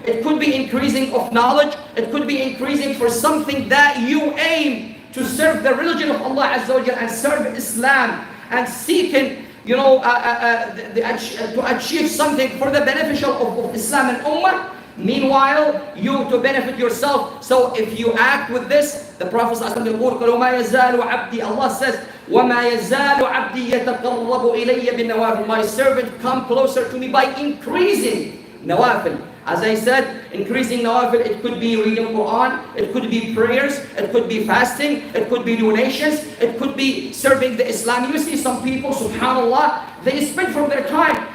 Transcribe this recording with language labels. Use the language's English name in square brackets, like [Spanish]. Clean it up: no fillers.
[English] It could be increasing of knowledge. It could be increasing for something that you aim to serve the religion of Allah Azza wa Jal and serve Islam and seeking, to achieve something for the beneficial of Islam and Ummah. Meanwhile, you to benefit yourself. So if you act with this, the Prophet ﷺ [Arabic] يقول ما يزال عبدي, [English] Allah says [Arabic] وما يزال عبدي يتقرب إلي بالنوافل. [English] My servant come closer to me by increasing nawafil. As I said, increasing nawafil, it could be reading Quran, it could be prayers, it could be fasting, it could be donations, it could be serving the Islam. You see some people, subhanallah, they spend from their time.